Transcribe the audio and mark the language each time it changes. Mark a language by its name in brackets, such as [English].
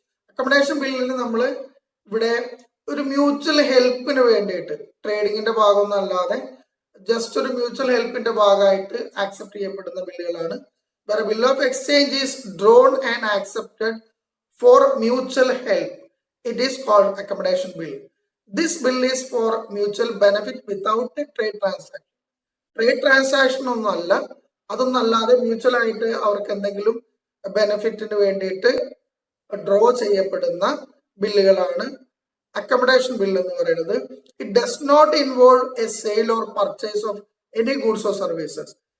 [Malayalam] Accommodation ബില്ലിന് നമ്മൾ ഇവിടെ ഒരു മ്യൂച്വൽ ഹെൽപ്പിന് വേണ്ടിയിട്ട്, ട്രേഡിങ്ങിന്റെ ഭാഗമൊന്നും അല്ലാതെ ജസ്റ്റ് ഒരു മ്യൂച്വൽ ഹെൽപ്പിന്റെ ഭാഗമായിട്ട് ആക്സെപ്റ്റ് ചെയ്യപ്പെടുന്ന ബില്ലുകളാണ്. [English] വേറെ bill of exchange is drawn and accepted for mutual help. It is called accommodation bill. This bill is for mutual benefit without a trade transaction. [Malayalam] Trade transaction ഒന്നും അല്ല, അതൊന്നും അല്ലാതെ മ്യൂച്വൽ ആയിട്ട് അവർക്ക് എന്തെങ്കിലും ബെനിഫിറ്റിന് വേണ്ടിയിട്ട് ഡ്രോ ചെയ്യപ്പെടുന്ന ബില്ലുകളാണ് അക്കമഡേഷൻ ബിൽ എന്ന് പറയുന്നത്. [English] It does not involve a sale or purchase of any goods or services.